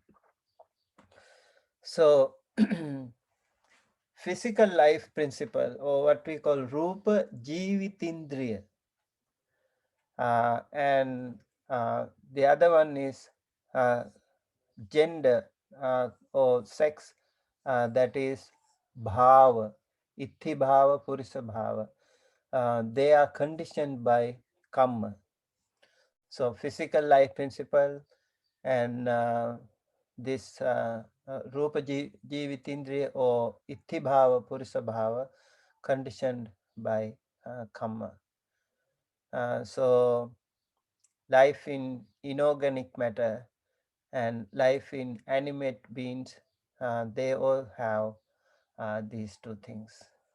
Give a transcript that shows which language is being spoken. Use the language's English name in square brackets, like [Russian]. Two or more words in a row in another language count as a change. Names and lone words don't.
[English] So physical life principle, or what we call [Pali] rupa jivitindriya, [English] and the other one is uh, gender or sex, that is [Pali] bhava, itti bhava, purisa bhava. [English] They are conditioned by karma. So physical life principle and this [Pali] rupa jivitindriya [English] or [Pali] itti bhava, purisa bhava, [English] conditioned by karma. So life in inorganic matter and life in animate beings, they all have these two things.